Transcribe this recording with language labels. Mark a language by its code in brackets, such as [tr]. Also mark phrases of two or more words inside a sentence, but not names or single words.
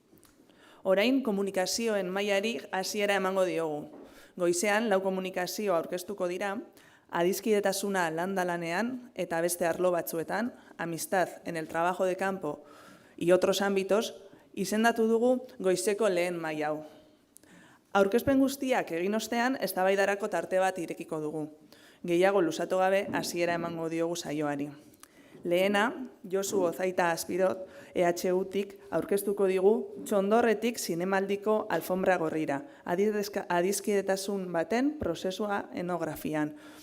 [eu] Orain komunikazioen mailari hasiera emango diogu. Goizean, 4 komunikazio aurkeztuko dira, adiskidetasuna landalanean eta beste arlo batzuetan, [es] amistad en el trabajo de campo y otros ámbitos, [eu] izendatu dugu goizeko lehen maila hau. Aurkezpen guztiak egin ostean, eztabaidarako tarte bat irekiko dugu. Gehiago luzatu gabe hasiera emango diogu saioari. Lehena, Josu Ozaita Azpirot, EHU-tik aurkeztuko digu Txondorretik zinemaldiko alfombra gorrira, adiskidetasun baten prozesua enografian.